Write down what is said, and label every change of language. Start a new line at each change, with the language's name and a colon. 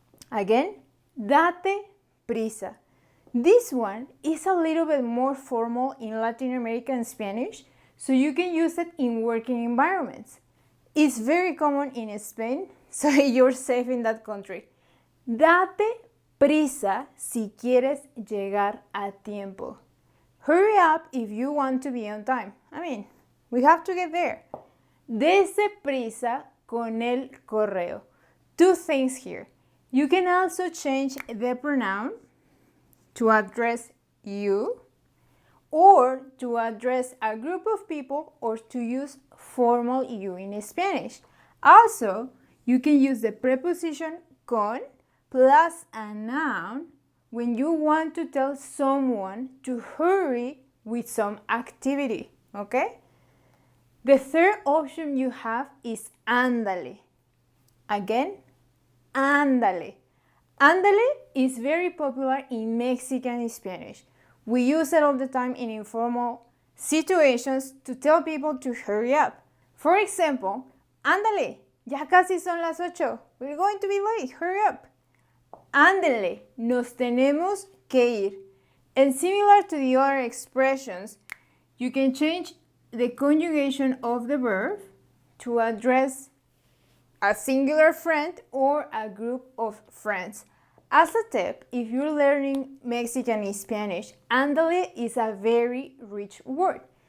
English: Again, date prisa. This one is a little bit more formal in Latin American Spanish, so you can use it in working environments. It's very common in Spain, so you're safe in that country.
Spanish: Date prisa si quieres llegar a tiempo.
English: Hurry up if you want to be on time. I mean, we have to get there.
Spanish: Dese prisa con el correo.
English: 2 things here. You can also change the pronoun to address you or to address a group of people or to use formal you in Spanish. Also, you can use the preposition con plus a noun when you want to tell someone to hurry with some activity, okay? The third option you have is ándale. Again, ándale. Ándale is very popular in Mexican Spanish. We use it all the time in informal situations to tell people to hurry up. For example,
Spanish: ándale, ya casi son las 8.
English: We're going to be late, hurry up.
Spanish: Ándale, nos tenemos que ir.
English: And similar to the other expressions, you can change the conjugation of the verb to address a singular friend or a group of friends. As a tip, if you're learning Mexican Spanish, ándale is a very rich word.